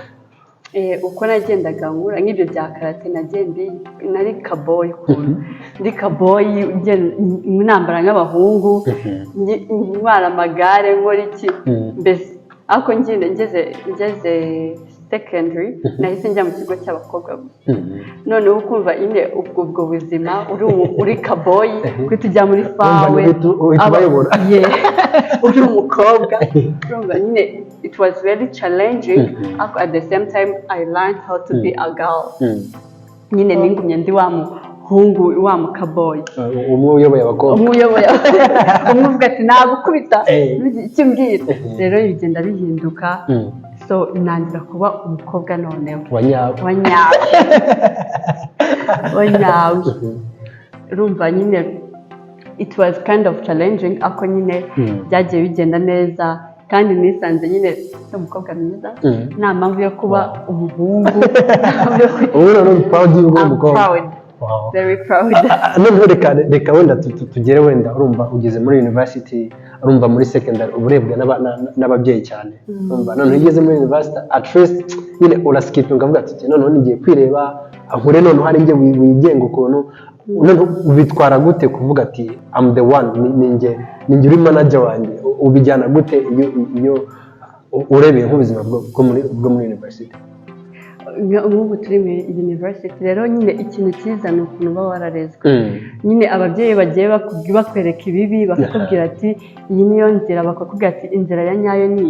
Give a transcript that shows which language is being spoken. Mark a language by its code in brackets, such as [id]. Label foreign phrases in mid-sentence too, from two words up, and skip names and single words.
[rw] uko nagendaga nkura nk'ibyo bya karate nari kaboyi ukuntu ndi kaboyi nambara nk'abahungu ntwara amagare nkora iki mbese ariko ngeze secondary nahise njya mu kigo cy'abakobwa gusa noneho ukumva nyine ubwo buzima uri kaboyi kuko ujya muri fawe uri umukobwa urumva nyine [en] it was very challenging at the same time I learned how to be a girl [rw] nyine ningumye ndi muhungu wa mukaboyi umwe uyoboye abakobwa umwe uvuga ati nagukubita icyo mbwira rero bigenda bihinduka so nangira kuba umukobwa noneho wanyawe urumva nyine [en] it was kind of challenging [rw] ako nyine byagiye bigenda neza kandi nisanze nyine umukobwa mwiza nta mpamvu yo kuba umuhungu ubu proud y'uwo mukobwa [en] very proud [rw] noneho reka wenda tugere wenda urumva ugeze muri university urumva muri secondary uburebwa n'ababyeyi cyane urumva noneho ugeze muri university [en] at least [rw] nyine uraskipinga uvuga ati noneho nigiye kwireba ahure noneho hari njye wigenga ukuntu noneho ubitwara gute kuvuga ati [en] I'm the one [rw] ninjye uri manager wanjye ubijyana gute iyo urebeye nk'ubuzima bwo muri university nk'ubu turi muri university rero nyine ikintu cyiza ni ukuntu uba wararezwe nyine ababyeyi bagiye bakwereka ibibi bakakubwira ati iyi niyo nzira bakakubwira ati inzira ya nyayo ni